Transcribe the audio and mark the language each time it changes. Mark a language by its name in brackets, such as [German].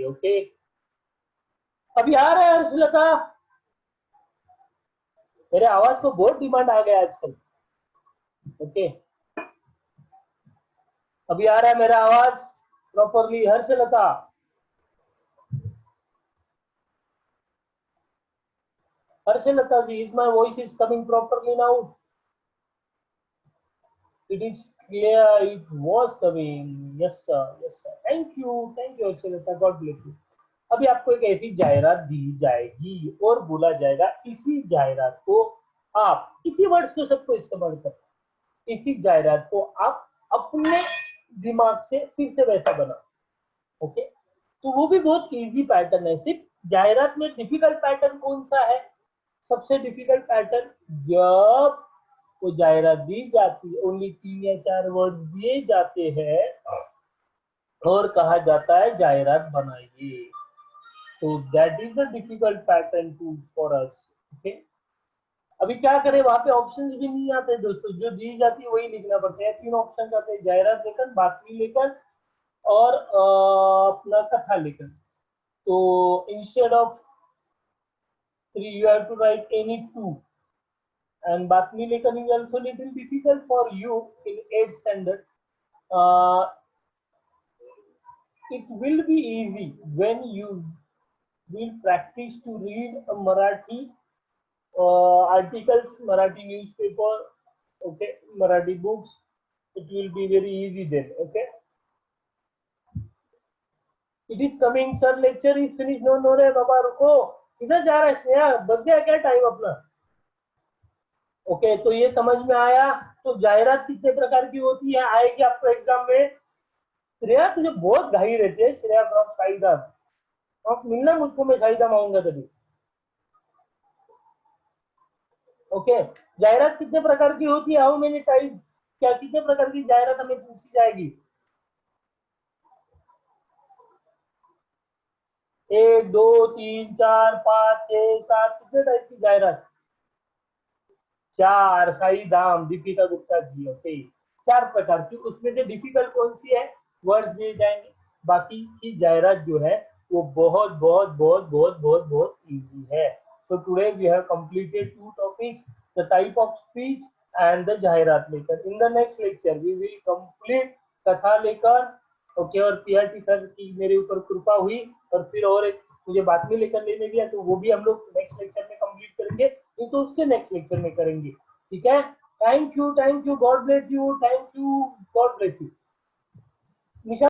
[Hindi] Okay, अभी आ रहा है हर्षलता. मेरे आवाज को बहुत डिमांड आ गया आजकल. ओके, अभी आ रहा है मेरा आवाज properly Harshlata? [English] Harshlata ji, is my voice is coming properly now? It is clear, it was coming. Yes sir, yes sir. Thank you Harshlata, God bless you. [Hindi] अभी आपको एक ऐसी जाहिरात दी जाएगी और बोला जाएगा इसी जाहिरात को आप, इसी वर्ड्स को सबको इस्तेमाल कर, इसी जाहिरात को आप अपने दिमाग से फिर से वैसा बनाओ. ओके, तो वो भी बहुत इजी पैटर्न है. सिर्फ जाहिरात में डिफिकल्ट पैटर्न कौन सा है? सबसे डिफिकल्ट पैटर्न जब वो जाहिरात दी जाती है, ओनली 3 या 4 वर्ड दिए जाते हैं और कहा जाता है जाहिरात बनाइए, तो [English] That is the difficult pattern to for us. [Hindi] Okay, अभी क्या करें, वहां पे ऑप्शंस भी नहीं आते दोस्तों, जो दी जाती है वही लिखना पड़ता है. 3 ऑप्शंस आते हैं, जाहिरात लेखन, बातमी लेखन और अपना कथा लेखन. [English] तो इंस्टेड ऑफ 3 you have to write any 2. and Batmi Lekhan is also little difficult for you in 8th standard. Uh, it will be easy when you will practice to read a Marathi articles, Marathi newspaper, okay, Marathi books. It will be very easy then, okay. It is coming, sir. Lecture is finished. No, no [Hindi] रे बाबा रुको. किधर जा रहा है स्नेहा? बच गया क्या time अपना? ओके, तो ये समझ में आया. तो जाहिरात कितने प्रकार की होती है आएगी आपको एग्जाम में. श्रेया तुझे बहुत घाई रहती है. श्रेया फ्रॉम शाहिदाम. आप मिलना मुझको, मैं शाहिदाम आऊंगा तभी. ओके, जाहिरात कितने प्रकार की होती है? [English] How many type? [Hindi] क्या कितने प्रकार की जाहिरात हमें पूछी जाएगी? 1 2 3 4 5 6 7 कितने टाइप की जाहिरात? 4. साई धाम, दीपिका गुप्ता जी. ओके, 4 प्रकार की. उसमें से डिफिकल्ट कौन सी है? वर्ड्स दिए जाएंगे. बाकी की जाहिरात जो है वो बहुत बहुत बहुत बहुत बहुत बहुत इजी है. [English] So today we have completed 2 topics, the type of speech and the जाहिरात लेकर. In the next lecture we will complete कथा लेकर. [Hindi] ओके, और पीआरटी सर की मेरे ऊपर कृपा हुई और फिर और एक मुझे बातमी लेकर लेने दिया, तो वो भी हम लोग नेक्स्ट लेक्चर में कंप्लीट करेंगे. तो उसके नेक्स्ट लेक्चर में करेंगे. ठीक है. [English] thank you, God bless you, [Hindi] thank you, God bless you. Nisha